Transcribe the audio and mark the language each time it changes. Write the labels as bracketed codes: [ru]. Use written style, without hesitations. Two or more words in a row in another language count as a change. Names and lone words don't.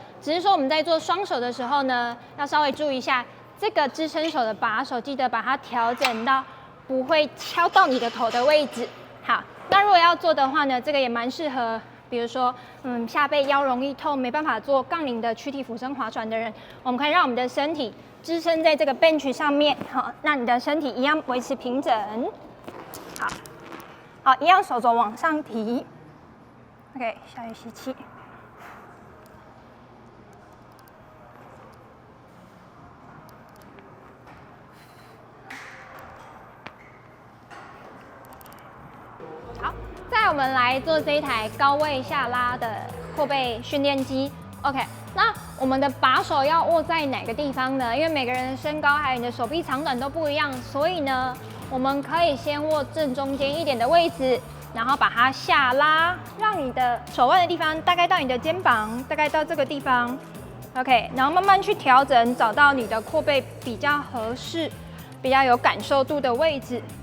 [zh] 只是說我們在做双手的時候呢，要稍微注意一下這個支撐手的把手，記得把它調整到不會敲到你的頭的位置。好，那如果要做的話呢，這個也蠻適合，比如說下背腰容易痛，沒辦法做槓鈴的躯體俯身划船的人，我們可以讓我們的身體支撐在這個 bench 上面，好，讓你的身體一樣維持平整。好。好，一樣手肘往上提 ，OK， 下去吸氣。好，再来我們來做這一台高位下拉的闊背訓練機 ，OK。那我們的把手要握在哪個地方呢？因為每個人的身高還有你的手臂長短都不一樣，所以呢，我們可以先握正中間一点的位置，然後把它下拉，讓你的手腕的地方大概到你的肩膀，大概到這個地方 ，OK， 然後慢慢去調整，找到你的闊背比較合適、比較有感受度的位置。